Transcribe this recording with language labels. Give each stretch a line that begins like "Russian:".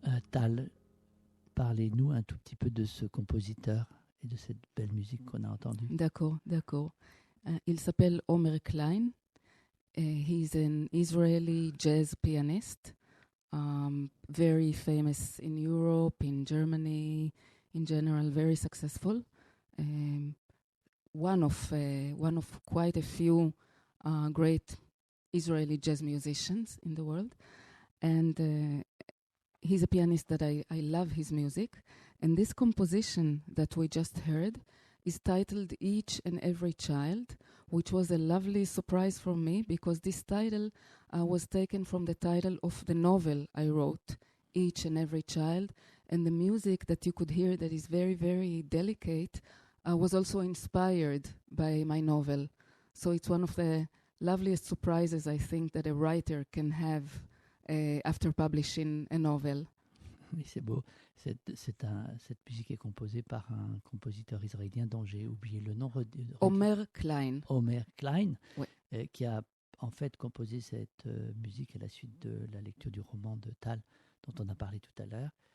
French: Tal, parlez-nous un tout petit peu de ce compositeur et de cette belle musique qu'on a entendue. D'accord. Il s'appelle Omer Klein.
English: He's an Israeli jazz pianist, very famous in Europe, in Germany, in general, very successful. One of quite a few great Israeli jazz musicians in the world. And he's a pianist that I love his music. And this composition that we just heard is titled Each and Every Child, which was a lovely surprise for me because this title was taken from the title of the novel I wrote, Each and Every Child. And the music that you could hear that is very, very delicate was also inspired by my novel. So it's one of the loveliest surprises I think that a writer can have after publishing a novel.
French: Oui, c'est beau. Cette musique est composée par un compositeur israélien dont j'ai oublié le nom. Omer Klein. Omer Klein, Oui. Qui a en fait composé cette musique à la suite de la lecture du roman de Tal, dont on a parlé tout à l'heure.